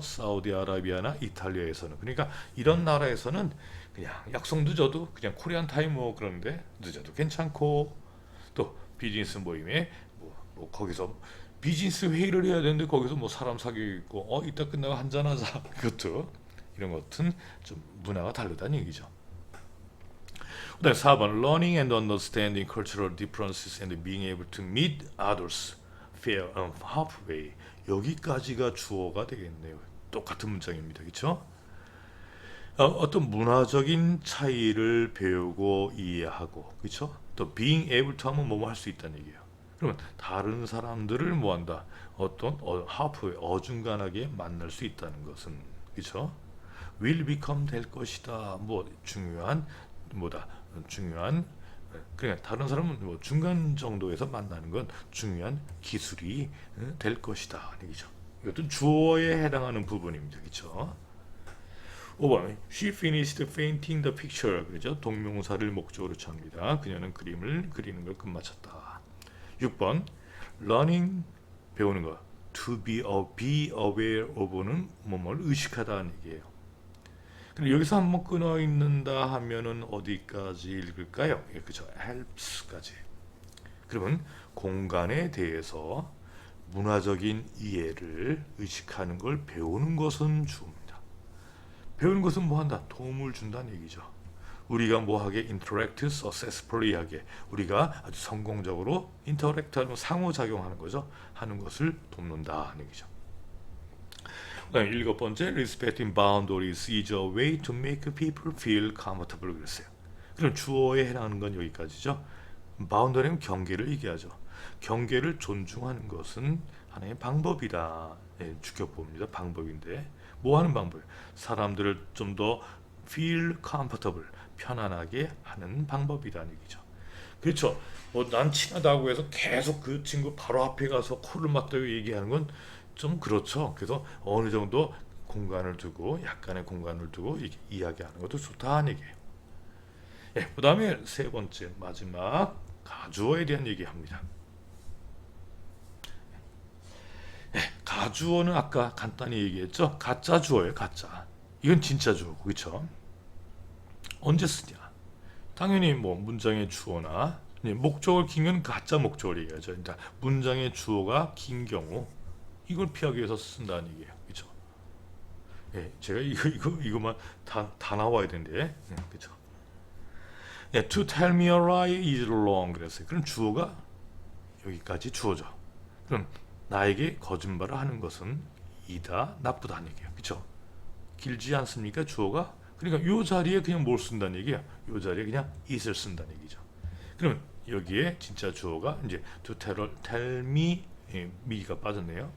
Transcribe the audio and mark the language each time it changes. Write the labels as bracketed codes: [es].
[ko] 사우디아라비아나 이탈리아에서는. 그러니까 이런 나라에서는 그냥 약속 늦어도 그냥 코리안 타임 그러는데 늦어도 괜찮고, 또 비즈니스 모임에 뭐 거기서 비즈니스 회의를 해야 되는데 거기서 뭐 사람 사귀고 있고 이따 끝나고 한잔하자. 그것도 이런 것은 좀 문화가 다르다는 얘기죠. 그다음 4번 [en] Learning and understanding cultural differences and being able to meet others fair and halfway. [ko] 여기까지가 주어가 되겠네요. 똑같은 문장입니다. 그렇죠? 어떤 문화적인 차이를 배우고 이해하고, 그렇죠? 또 [en] being able to [ko] 하면 뭐뭐 할 수 있다는 얘기예요. 그러면 다른 사람들을 뭐한다? 어떤 하프에 어중간하게 만날 수 있다는 것은, 그렇죠? [en] will become [ko] 될 것이다. 뭐 중요한 뭐다? 중요한, 그러니까 다른 사람은 뭐 중간 정도에서 만나는 건 중요한 기술이 될 것이다. 얘기죠. 이것도 주어에 해당하는 부분입니다. 그렇죠? [en] 5번 She finished painting the picture. [ko] 그죠? 동명사를 목적으로 취합니다. 그녀는 그림을 그리는 걸 끝마쳤다. 6번 [en] learning [ko] 배우는 거. [en] To be aware of [ko] 는 뭐뭘 의식하다는 얘기예요. 근데 여기서 한번 끊어 읽는다 하면은 어디까지 읽을까요? 예, 그죠? [en] helps [ko] 까지. 그러면 공간에 대해서 문화적인 이해를 의식하는 걸 배우는 것은 주입니다. 배우는 것은 뭐 한다? 도움을 준다는 얘기죠. 우리가 뭐하게 [en] interact successfully [ko] 하게 우리가 아주 성공적으로 인터랙트하는 상호작용하는 거죠. 하는 것을 돕는다는 얘기죠. 그다음 7번째 [en] respecting boundaries is a way to make people feel comfortable [ko] 그랬어요. 그럼 주어에 해당하는 건 여기까지죠. 바운더리는 경계를 얘기하죠. 경계를 존중하는 것은 하나의 방법이다. 예, 주격보입니다. 방법인데 뭐 하는 방법이에요? 사람들을 좀 더 [en] feel comfortable, [ko] 편안하게 하는 방법이라는 얘기죠. 그렇죠. 뭐 난 친하다고 해서 계속 그 친구 바로 앞에 가서 코를 맞대고 얘기하는 건 좀 그렇죠. 그래서 어느 정도 공간을 두고 약간의 공간을 두고 이야기하는 것도 좋다는 얘기예요. 예, 그 다음에 세 번째 마지막 가주어에 대한 얘기합니다. 가주어는 아까 간단히 얘기했죠. 가짜 주어예요. 가짜. 이건 진짜 주어고 그렇죠. 언제 쓰냐? 당연히 뭐 문장의 주어나 목적을 긴 건 가짜 목적을 얘기하죠. 그러니까 문장의 주어가 긴 경우 이걸 피하기 위해서 쓴다는 얘기예요. 그렇죠? 예, 제가 이거만 다 나와야 되는데, 그렇죠? 예, [en] to tell me a lie is wrong [ko] 그랬어요. 그럼 주어가 여기까지 주어죠. 그럼 나에게 거짓말을 하는 것은 이다 나쁘다는 얘기예요. 그렇죠? 길지 않습니까? 주어가. 그러니까 요 자리에 그냥 뭘 쓴다는 얘기야. 요 자리에 그냥 it을 쓴다는 얘기죠. 그러면 여기에 진짜 주어가 이제 [en] to tell me [ko] me가 빠졌네요.